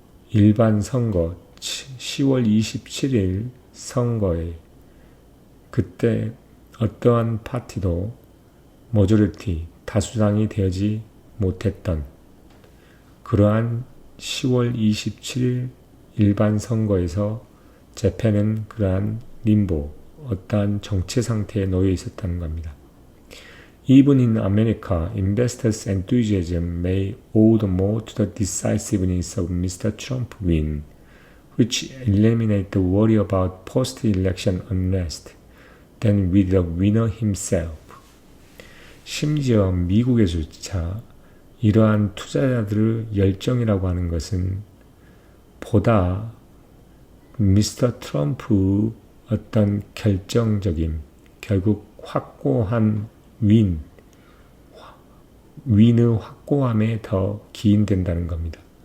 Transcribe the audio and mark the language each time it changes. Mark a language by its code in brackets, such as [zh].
[ko] 일반 선거, 10월 27일 선거에 그때 어떠한 파티도 모조리티, 다수당이 되지 못했던 그러한 10월 27일 일반 선거에서 재팬은 그러한 림보, 어떠한 정체 상태에 놓여 있었다는 겁니다. [en] Even in America, investors' enthusiasm may owe more to the decisiveness of Mr. Trump's win, which eliminated the worry about post-election unrest, than with the winner himself. [ko] 심지어 미국에서조차 이러한 투자자들의 열정이라고 하는 것은 보다 미스터 트럼프의 어떤 결정적인, 결국 확고한 윈의 확고함에 더 기인된다는 겁니다.